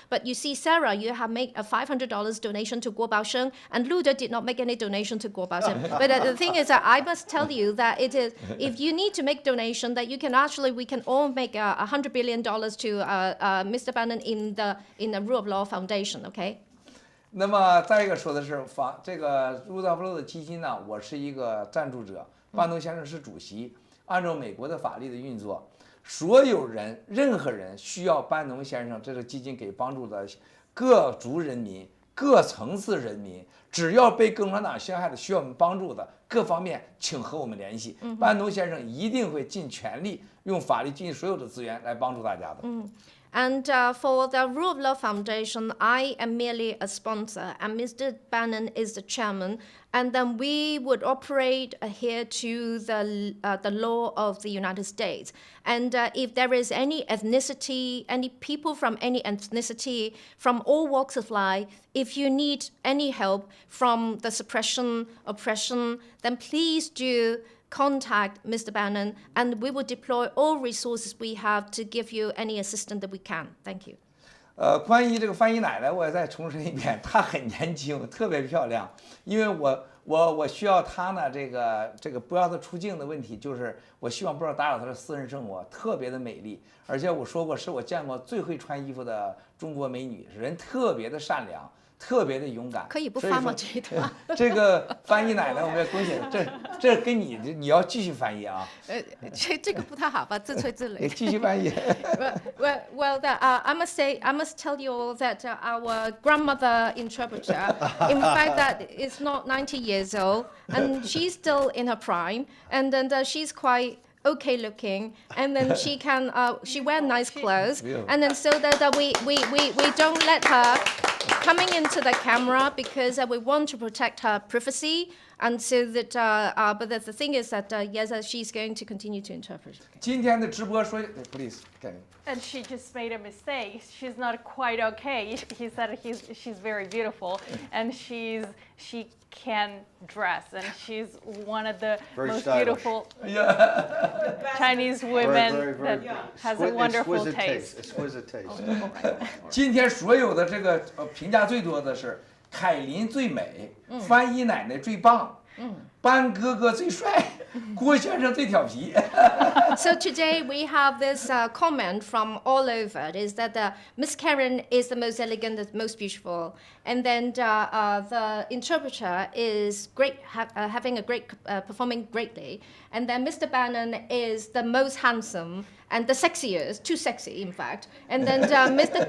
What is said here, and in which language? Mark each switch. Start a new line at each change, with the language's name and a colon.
English: But you see, Sarah, you have made a $500 donation to Guo Baosheng, and Luda did not make any donation to Guo Baosheng. But the thing is that I must tell you that it is, if you need to make donation, that you can actually, we can all make $100 billion to Mr. Bannon in the Rule of Law Foundation, okay?
Chinese: 那么再一个说的是这个路德福洛的基金呢，我是一个赞助者，班农先生是主席。按照美国的法律的运作，所有人、任何人需要班农先生这个基金给帮助的各族人民、各层次人民，只要被共产党陷害的、需要我们帮助的各方面，请和我们联系。班农先生一定会尽全力用法律尽所有的资源来帮助大家的。
English: And for the Rule of Law Foundation, I am merely a sponsor, and Mr. Bannon is the chairman. And then we would operate here to the law of the United States. And if there is any ethnicity, any people from any ethnicity, from all walks of life, if you need any help from the suppression, oppression, then please do contact Mr. Bannon, and we will deploy all resources we have to give you any assistance that we can. Thank you.
Chinese: 关于这个翻译奶奶，我再重申一遍，她很年轻，特别漂亮。因为我需要他呢，这个不要他出镜的问题，就是我希望不要打扰他的私人生活，特别的美丽，而且我说过是我见过最会穿衣服的中国美女，人特别的善良。特别的勇敢，可以不发吗？这一段这个翻译奶奶，我们也恭喜，这跟你要继续翻译啊。这个不太好吧，自吹自擂。继续翻译。
English: Well, I must tell you all that our grandmother interpreter, in fact, that is not 90 years old, and she's still in her prime, and then she's quite okay looking, and then she wear nice clothes, and then so that we don't let her coming into the camera because we want to protect her privacy, and so that but the thing is that yes, she's going to continue to interpret.
Chinese: 今天的直播说 ，
English: please, And she just made a mistake. She's not quite okay. He said she's very beautiful, and she can dress, and she's one of the most beautiful Chinese women that has a wonderful taste. Exquisite taste.
Chinese: 今天所有的这个评价最多的是凯琳最美，翻译奶奶最棒，班哥哥最帅，郭先生最调皮。
English: So today we have this comment from all over. Is that Miss Karen is the most elegant, the most beautiful, and then the interpreter is great, having a great, performing greatly, and then Mr. Bannon is the most handsome and the sexiest, too sexy in fact, and then Mr.